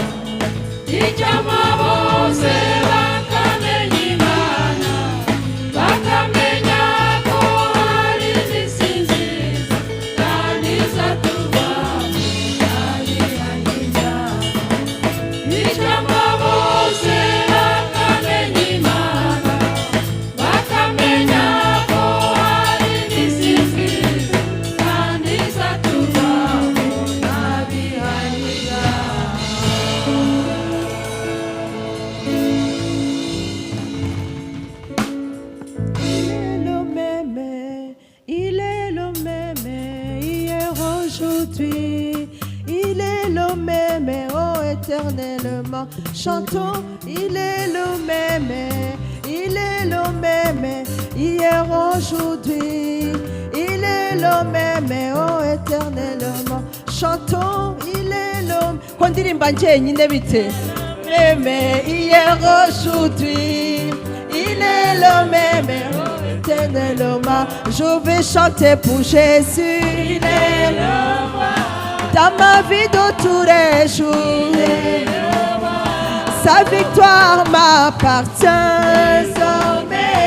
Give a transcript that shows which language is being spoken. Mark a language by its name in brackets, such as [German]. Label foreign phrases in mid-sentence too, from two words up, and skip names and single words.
[Kinyarwanda] Icyampa bose bakamenya Imana, bakamenya ko hari isi nziza kandi izaturwamo n'abihanye ibyaha. Icyampa bose bakamenya Imana, bakamenya ko hari isi nziza kandi izaturwamo n'abihanye [French] Il est le même hier, aujourd'hui. Il est le même, oh éternellement. Chantons, il est le même, il est le même hier, aujourd'hui. Il est le même, oh éternellement. Chantons, il est le Quand [Kinyarwanda] ndirimba njyenyine bite [French] même hier, aujourd'hui. Il est le même, oh éternellement. Je vais chanter pour Jésus. Il est le roi. Dans ma vie de tous les jours, sa victoire m'appartient désormais.